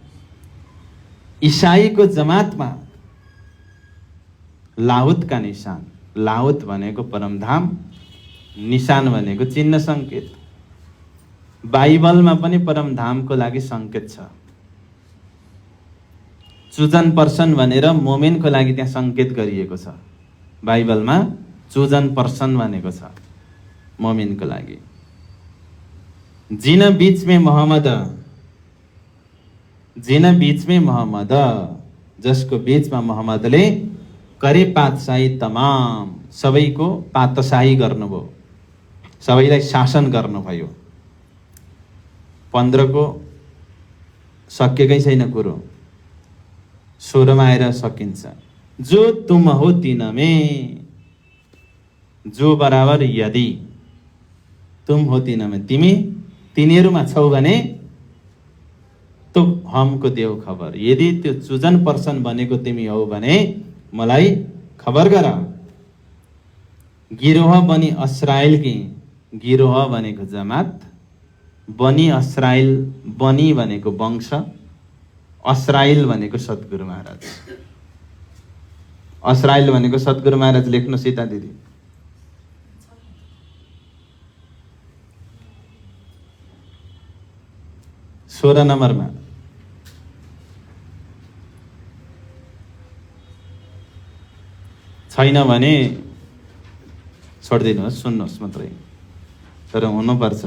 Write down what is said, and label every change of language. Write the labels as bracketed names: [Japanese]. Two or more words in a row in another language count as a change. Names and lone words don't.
[Nepali] इसाईको जमातमा [Hindi] लाहुत का निशान, [Nepali] लाहुत भनेको परमधाम, निशान भनेको चिन्ह संकेत। बाइबलमा पनि परमधामको लागि संकेत छ। [English] chosen person [Nepali] भनेर मोमिनको लागि त्यहाँ संकेत गरिएको छ। बाइबलमा [English] chosen person [Nepali] भनेको छ मोमिनको लागि। [Hindi] जिन बीच में मोहम्मद, जिन बीच में मोहम्मद, [Nepali] जसको बीचमा मोहम्मदले [Hindi] करे पातशाही तमाम, [Nepali] सबैको पातशाही गर्नुभयो, सबैलाई शासन गर्नुभयो। 15 को सकेकै छैन कुरो, 16 मा आएर सकिन्छ। [Hindi] जो तुम हो तिनमें, जो बराबर यदि, तुम हो तिनमें, [Nepali] तिमी तिनीहरूमा छौ भने, [Hindi] तो हमको देऊ खबर। [Nepali] यदि त्यो चुजन पर्सन बनेको तिमी हौ भने मलाई खबर गर। [Hindi] गिरोह बनी अस्राइल की, [Nepali] गिरोह भनेको जमात, बनी अस्राइल, बनी भनेको वंश, अस्राइल भनेको सद्गुरु महाराज। अस्राइल भनेको सद्गुरु महाराज। लेख्नु सीता दिदी। सोह्र नम्बरमा छैन भने छोडिदिनुहोस्, सुन्नुहोस् मात्रै, तर हुनुपर्छ।